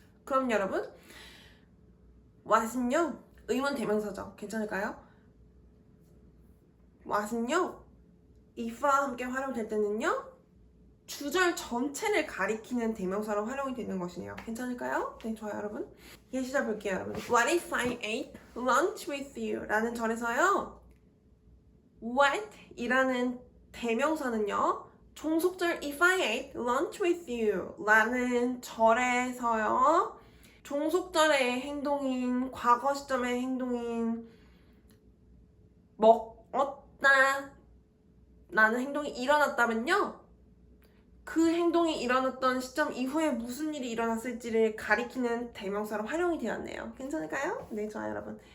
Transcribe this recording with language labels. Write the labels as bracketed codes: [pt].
[ko] 그럼 여러분 what은요 의문 대명사죠. 괜찮을까요? what은요 if와 함께 활용될 때는요 주절 전체를 가리키는 대명사로 활용이 되는 것이네요. 괜찮을까요? 네, 좋아요, 여러분. 예시절 볼게요, 여러분. [en] What if I ate lunch with you? [ko] 라는 절에서요. What 이라는 대명사는요. 종속절 [en] if I ate lunch with you [ko] 라는 절에서요. 종속절의 행동인 과거 시점의 행동인 먹었다 라는 행동이 일어났다면요. 그 행동이 일어났던 시점 이후에 무슨 일이 일어났을지를 가리키는 대명사로 활용이 되었네요. 괜찮을까요? 네, 좋아요, 여러분.